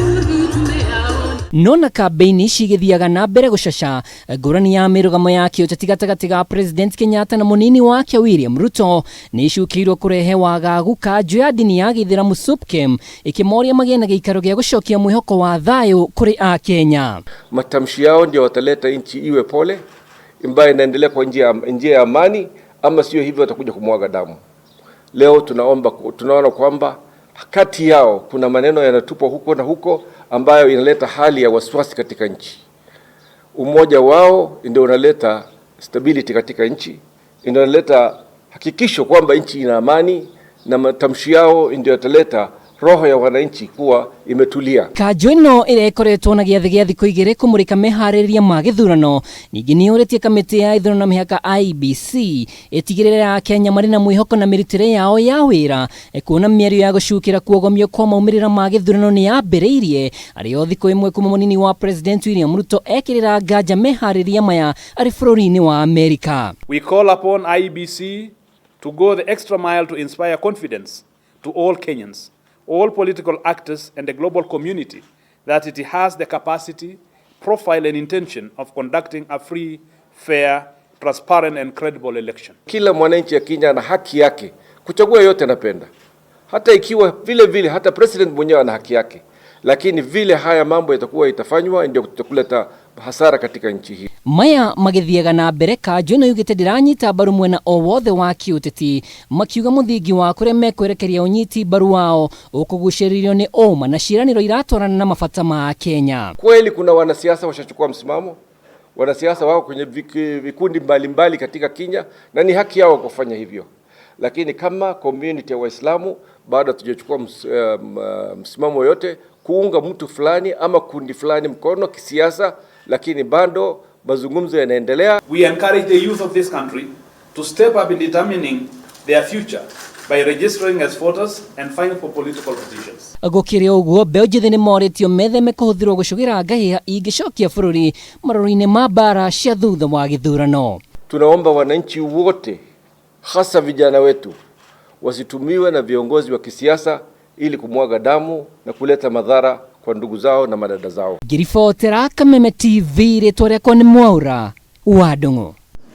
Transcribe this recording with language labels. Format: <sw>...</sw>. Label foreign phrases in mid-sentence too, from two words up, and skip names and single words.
<ki>Nona kampeni cigithiaga na mbere gucaca ngurani ya mirugamo ya kiuteti gatagati ga President Kenyatta na munini wake William Ruto ni icukiirwo kurehe wagagu kanju ya ndini ya giithiramu SUPKEM ikimoria magie na giikaro gia gucokia mwihoko wa thayu kuri a Kenya.</ki> <sw>Matamshi yao ndio wataleta nchi iwe pole, ambayo inaendelea kwa njia ya amani, ama sio hivyo watakuja kumwaga damu. Leo tunaona kwamba kati yao kuna maneno yanatupwa huko na huko ambayo inaleta hali ya wasiwasi katika nchi. Umoja wao ndio unaleta stability katika nchi, inaleta hakikisho kwamba nchi ina amani, na matamshi yao ndio yataleta roho ya wananchi kuwa imetulia.</sw> <ki>Kanju ino irekoretwo na giathi gia thikũ 2 kumurika mehariria ma githurano, ningi ni uretie kamiti ya ithurano mihaka IBC itigirira Kenya mari na mwihoko na miritire yao ya wira kuona miario ya gucukira kuogomio kwa maumirira ma githurano ni yambireirie ario thikũ 1 kuma munini wa President William Ruto ekirira nganja mehariria maya ari bũrũri-inĩ wa America.</ki> <en>We call upon IBC to go the extra mile to inspire confidence to all Kenyans, all political actors and the global community that it has the capacity, profile and intention of conducting a free, fair, transparent and credible election.</en> <sw>Kila mwananchi ya Kenya ana haki yake kuchagua yote anapenda. Hata ikiwa vile hata president mwenyewe ana haki yake. Lakini vile haya mambo yatakuwa itafanywa ndio kutakuleta hasara katika nchi hii.</sw> <ki>Maya magithiaga na mbere kanju no yugite ndiranyita baru mwena o wothe wa kiuteti makiuga muthingi wa kuria mekwerekeria unyiti baru wao ukuguciririo ni oma na ciraniro iratwarana na mabata ma Kenya.</ki> <sw>Kweli kuna wanasiasa washachukua msimamo, wanasiasa wao kwenye vikundi mbalimbali katika Kenya na ni haki yao kufanya hivyo. Lakini kama community ya Waislamu bado hatujachukua msimamo yote kuunga mtu fulani ama kundi fulani mkono kisiasa, lakini bado mazungumzo yanaendelea.</sw> <en>We encourage the youth of this country to step up in determining their future by registering as voters and fighting for political positions.</en> <ki>Agokiria uguo mbeu njithi ni moritio metheme kuhuthirwo gucugira ngahiha ingicokia bũrũri marũri-inĩ ma mbara cia thutha wa githurano.</ki> <sw>Tunaomba wananchi wote, hasa vijana wetu, wasitumiwe na viongozi wa kisiasa ili kumwaga damu na kuleta madhara kwa ndugu zao na madada zao.</sw> <ki>Ngiribotera Kameme TV ritwa riakwa ni Mwaura wa Ndung'u.</ki>